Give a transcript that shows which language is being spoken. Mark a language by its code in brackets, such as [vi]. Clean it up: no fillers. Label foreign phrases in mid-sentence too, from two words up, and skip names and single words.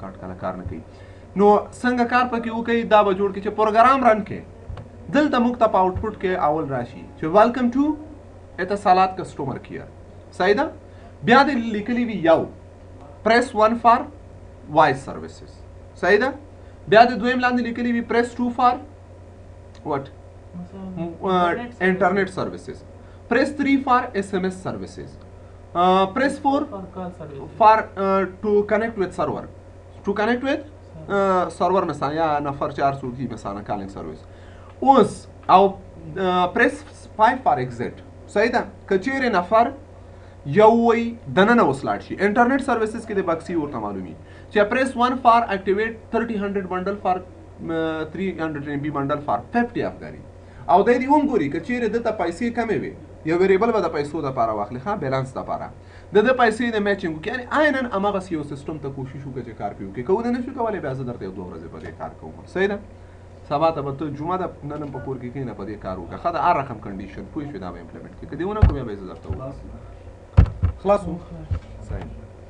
[ps] کارت کله کار نه کوي نو څنګه کار پکې وکړئ دا به جوړ کړي چې پروګرام رن کړي دلته موږ ته په آوټپوټ کې اول راشي چې [en] welcome to Etisalat customer care [ps] صحیح ده بیا دې لیکلي وي یو [en] press 1 for voice services [ps] صحیح ده بیا د دویم لاندې لیکلي وي [en] press 2 for what internet services press 3 for SMS services press 4 for to connect with server [ps] server مثلا یا نفر چې ارسو کی مثلا کالینګ سرویس اوس او [en] press 5 for exit [ps] صحیح ده کچېرې نفر یو وی دننه وسلاړ شي [en] internet services [ps] کې د بکسي ورته معلومي چې [en] press 1 for activate 30 bundle for 300 MB bundle for 50 [ps] افغاني او د دې هم ګوري کچېرې دته پیسې کمې وي یو ویریبل به د پیسو دپاره واخلي ښه بیلانس دپاره د ده پیسې د میچینګ وکړي یعنې عیناً هماغسې یو سیسټم ته کوشش وکړه چې کار پرې وکړي که ونه نه شو کولی بیا زه درته یو 2 ورځې په دې کار کوم صحیح ده سبا ته به ته جمعه ده نن هم په کور کې کښېنه په دې کار وکړه ښه د هر رقم کنډیشن پوه شوې دا به امپلیمنټ کړي که دې ونه کړو بیا به یې زه درته ووایم خلاص صحیح